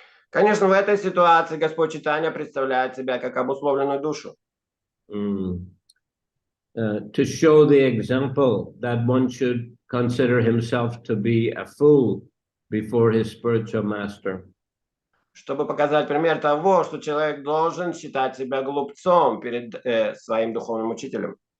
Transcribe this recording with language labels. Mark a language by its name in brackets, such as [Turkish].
[Russian] Конечно, в этой ситуации Господь Чайтанья представляет себя как обусловленную душу. [English] To show the example that one should consider himself to be a fool before his spiritual master. [Russian] Чтобы показать пример того, что человек должен считать себя глупцом перед своим духовным учителем.